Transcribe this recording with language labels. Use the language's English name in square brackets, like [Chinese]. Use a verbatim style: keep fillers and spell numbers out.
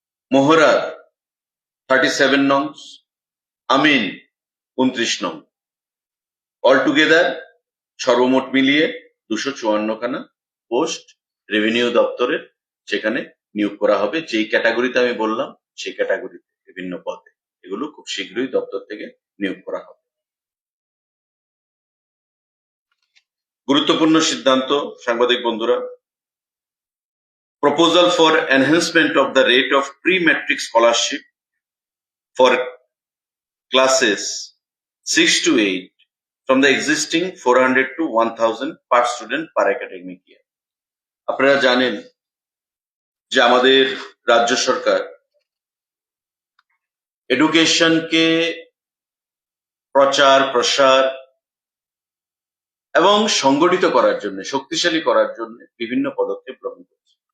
[Bangla] Mohra thirty seven নংস, আমিন উনত্রিশ নং, all together সর্বমোট মিলিয়ে দুশো চুয়ান্ন খানা পোস্ট রেভিনিউ দপ্তরের সেখানে নিয়োগ করা হবে। যেই ক্যাটাগরিতে আমি বললাম সেই ক্যাটাগরিতে বিভিন্ন পদে এগুলো খুব শীঘ্রই দপ্তর থেকে নিয়োগ করা হবে। গুরুত্বপূর্ণ সিদ্ধান্ত সাংবাদিক বন্ধুরা, [English] proposal for enhancement of the rate of pre-matric scholarship for classes six to eight from the existing four hundred to one thousand per student per academic year. [Bangla] আপনারা জানেন যে আমাদের রাজ্য সরকার এডুকেশনকে প্রচার প্রসার এবং সংগঠিত করার জন্য শক্তিশালী করার জন্য বিভিন্ন পদক্ষেপ গ্রহণ করে।